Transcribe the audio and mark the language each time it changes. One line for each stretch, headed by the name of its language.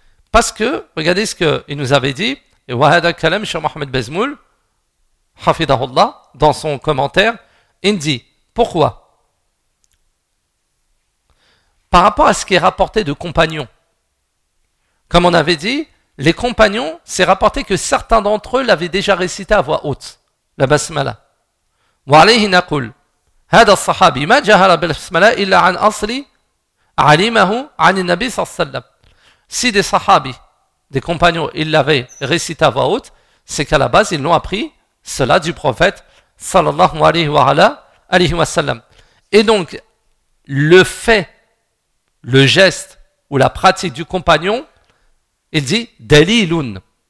French: Parce que, regardez ce qu'il nous avait dit. Et
Arabic: وهذا كلام شيخ محمد بزمول حفظه الله
French: dans son commentaire, il dit pourquoi? Par rapport à ce qui est rapporté de compagnons. Comme on avait dit, les compagnons, c'est rapporté que certains d'entre eux l'avaient déjà récité à voix haute, la basmala.
Arabic: وعليه نقول هذا الصحابي ما جهل بالبسملة إلا عن أصلي علمه عن النبي صلى الله عليه وسلم.
French: Si des sahabis, des compagnons, ils l'avaient récité à voix haute, c'est qu'à la base, ils l'ont appris cela du prophète sallallahu alayhi wa sallam. Et donc, le fait, le geste ou la pratique du compagnon, il dit « daliloun ».